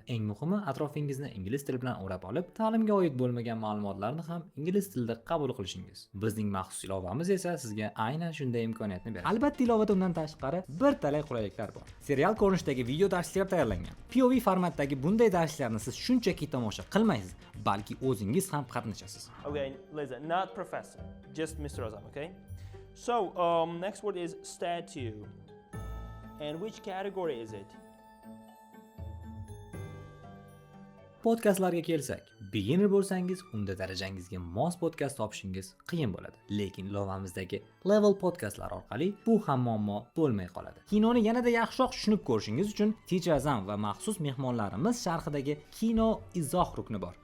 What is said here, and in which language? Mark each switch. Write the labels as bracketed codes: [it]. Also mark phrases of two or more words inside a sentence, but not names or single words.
[uz] Eng muhimi, atrofingizni ingliz tili bilan o'rab olib, ta'limga oid bo'lmagan ma'lumotlarni ham ingliz tilida qabul qilishingiz. Bizning maxsus ilovamiz esa sizga aynan shunday imkoniyatni beradi. Albatta, ilovada undan tashqari bir talay qulayliklar bor. Serial ko'rinishidagi video darslar tayyorlangan. POV formatdagi bunday darslarni siz shunchaki tomosha qilmaysiz, balki o'zingiz ham qatnashasiz. [en] Okay, listen, not professor, just Mr. Ozam, okay? So, next word is statue. And which category is it? [uz] Podkastlarga kelsak, beginner bo'lsangiz, unda darajangizga mos podkast topishingiz qiyin bo'ladi. Lekin ilovamizdagi level podkastlar orqali bu ham muammo bo'lmay qoladi. Kinoni yanada yaxshiroq tushunib ko'rishingiz uchun Teacher Azam va maxsus mehmonlarimiz sharhidagi kino izoh rukni bor.